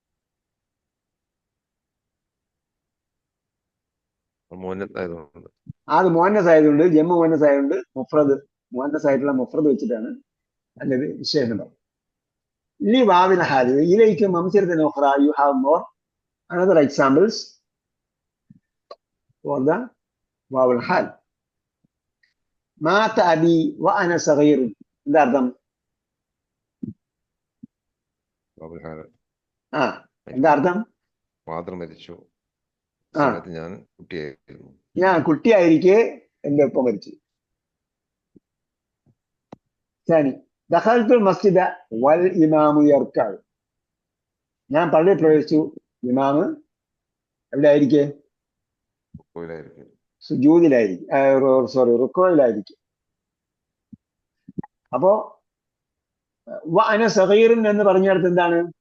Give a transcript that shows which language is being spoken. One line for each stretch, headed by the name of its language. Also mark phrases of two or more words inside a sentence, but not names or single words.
Malayalam: മുഅന്നത്ത് ആയതുകൊണ്ട്. അത് മുഅന്നസ് ആയതുകൊണ്ട്, ജമ്മു മുഅന്നസ് ആയതുകൊണ്ട് മുഫ്രദ് മുഅന്നസ് ആയിട്ടുള്ള മുഫ്രദ് വെച്ചിട്ടാണ് അതിന്റെ വിശേഷം പറഞ്ഞത്.
Arabic: لواو الحال إليكم أمثلة أخرى.
English: you have more another examples for the
Arabic: واو الحال. مات أبي وأنا صغير.
Malayalam: എന്താ അർത്ഥം? ആ എന്താ അർത്ഥം? ഫാദർ മരിച്ചു. ആ സമയത്ത് ഞാൻ കുട്ടിയായിരുന്നു. ഞാൻ കുട്ടിയായിരിക്കെ എന്റെ ഒപ്പം മരിച്ചു.
Arabic: ثاني دخلت المسجد والإمام يركع.
Malayalam: ഞാൻ പള്ളിയിൽ പ്രവേശിച്ചു, ഇമാമ് എവിടെ ആയിരിക്കെ? റുക്കോയിലായിരിക്കും. സുജൂദിലായിരിക്കും, റുക്കോയിലായിരിക്കും. അപ്പോ
Arabic: وأنا صغيرٌ
Malayalam: എന്ന് പറഞ്ഞിടത്ത് എന്താണ്?